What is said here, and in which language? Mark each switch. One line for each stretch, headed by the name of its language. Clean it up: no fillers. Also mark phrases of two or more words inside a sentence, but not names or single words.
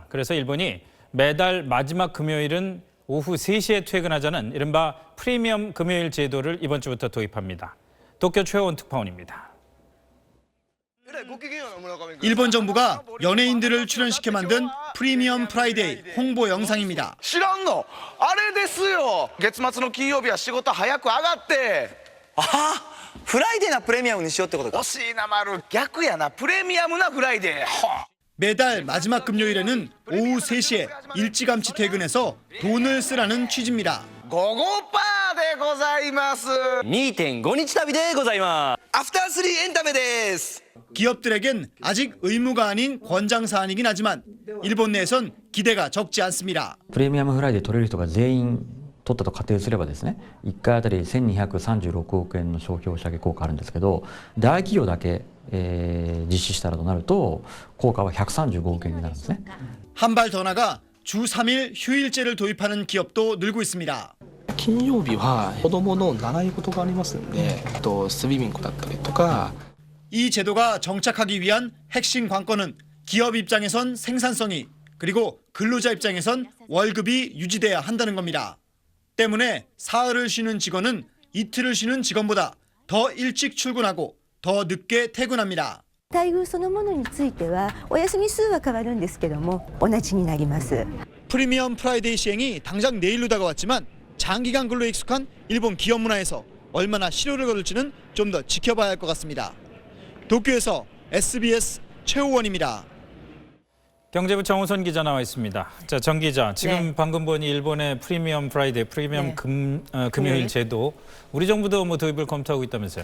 Korean: 그래서 일본이 매달 마지막 금요일은 오후 3시에 퇴근하자는 이른바 프리미엄 금요일 제도를 이번 주부터 도입합니다. 도쿄 최호원 특파원입니다. 일본 정부가 연예인들을 출연시켜 만든 프리미엄 프라이데이 홍보 영상입니다.
Japanese: 知らんのあれですよ月末の金曜日は仕事早く上がってフライデーなプレミアムにしようってことか惜しいな丸逆やなプレミアムなフライデー
Korean: 매달 마지막 금요일에는 오후 3시에 일찌감치 퇴근해서 돈을 쓰라는 취지입니다.
Japanese: 55% でございます 2.5 日旅でございますアフター3エンタメです
Korean: 기업들에겐 아직 의무가 아닌 권장 사안이긴 하지만 일본 내에선 기대가 적지 않습니다.
Japanese: プレミアムフライデー取れる人が全員取ったと仮定すればですね、1回あたり1236億円の消費押し上げ効果あるんですけど、大企業だけ、実施したらとなると効果は135億円になるんですね。
Korean: 한 발 더 나가 주 3일 휴일제를 도입하는 기업도 늘고 있습니다.
Japanese: 金曜日は子供の習い事がありますんで、スイミングだったりとか
Korean: 이 제도가 정착하기 위한 핵심 관건은 기업 입장에선 생산성이 그리고 근로자 입장에선 월급이 유지돼야 한다는 겁니다. 때문에 사흘을 쉬는 직원은 이틀을 쉬는 직원보다 더 일찍 출근하고 더 늦게 퇴근합니다.
Japanese: 待遇そのものについてはお休み数は変わるんですけども同じになります。
Korean: 프리미엄 프라이데이 시행이 당장 내일로 다가왔지만 장기간 근로에 익숙한 일본 기업 문화에서 얼마나 실효를 거둘지는 좀 더 지켜봐야 할 것 같습니다. 도쿄에서 SBS 최호원입니다. 경제부 정우선 기자 나와 있습니다. 자, 정 기자, 지금 방금 보니 일본의 프리미엄 프라이데이, 프리미엄 금요일 제도, 우리 정부도 뭐 도입을 검토하고 있다면서요?